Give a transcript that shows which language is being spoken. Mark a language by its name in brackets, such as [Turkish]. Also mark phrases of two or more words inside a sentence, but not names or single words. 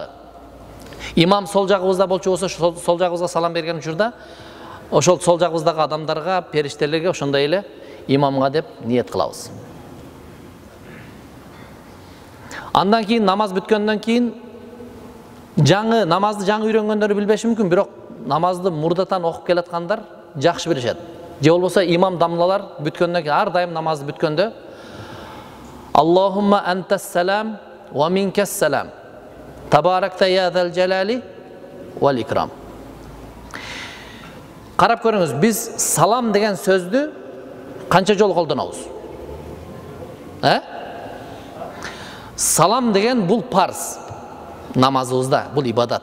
[Kyrgyz] Имам сол жагыбызда болчу болсо, сол жагыбызга салам берген учурда, ошол сол жагыбыздагы адамдарга, периштелерге, ошондой эле имамга деп ниет кылабыз. Андан кийин намаз бүткөндөн кийин намазды жаңы үйрөнгөндөрү билбеши мүмкүн, бирок намазды мурдатан окуп келаткандар жакшы билишет. Же болбосо имам дамлалар бүткөндөн кийин ар дайым намазды бүткөндө [Arabic] اللهم أنت السلام ومنك السلام. تباركت يا ذا الجلال والإكرام. [Kyrgyz] Карап көрүңүз, биз салам деген сөздү канча жолу колдонобуз? Салам деген бул парз намазыбызда, бул ибадат.